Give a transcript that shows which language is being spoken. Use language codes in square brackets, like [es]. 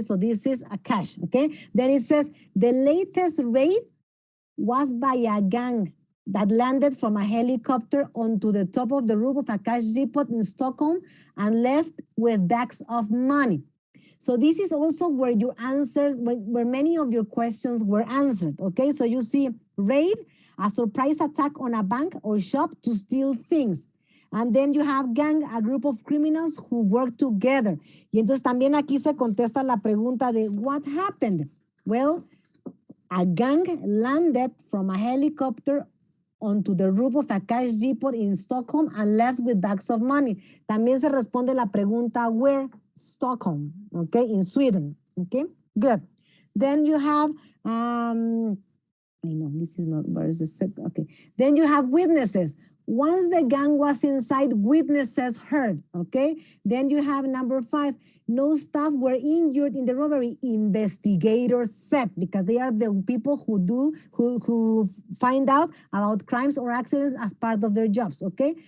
[en] So this is a cash, okay? Then it says, the latest raid was by a gang that landed from a helicopter onto the top of the roof of a cash depot in Stockholm and left with bags of money. So this is also where your answers, where many of your questions were answered, okay? So you see raid, a surprise attack on a bank or shop to steal things. And then you have gang, a group of criminals who work together. [es] Y entonces también aquí se contesta la pregunta de [en] what happened? Well, a gang landed from a helicopter onto the roof of a cash depot in Stockholm and left with bags of money. [es] También se responde la pregunta where? [en] Stockholm, okay, in Sweden, okay, good. Then you have, I know this is not, where is the second, okay. Then you have witnesses. Once the gang was inside, witnesses heard, okay? Then you have number 5, no staff were injured in the robbery, investigators said, because they are the people who find out about crimes or accidents as part of their jobs, okay?